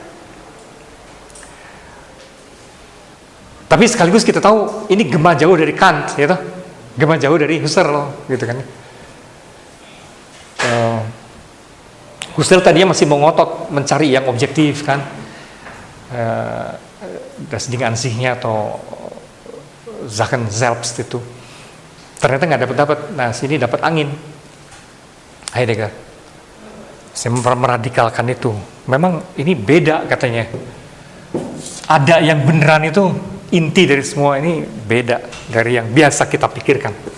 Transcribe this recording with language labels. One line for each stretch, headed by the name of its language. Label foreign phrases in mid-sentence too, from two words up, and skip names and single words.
Indonesian: Tapi sekaligus kita tahu ini gema jauh dari Kant, ya toh? Gema jauh dari Husserl, gitu kan? Husserl tadinya masih mau ngotot mencari yang objektif kan,
German: das Ding an sich-nya atau Sachen selbst itu.
Indonesian: Ternyata nggak dapat. Nah sini dapat angin. Heidegger. Saya meradikalkan itu. Memang ini beda katanya. Ada yang beneran itu inti dari semua ini beda dari yang biasa kita pikirkan.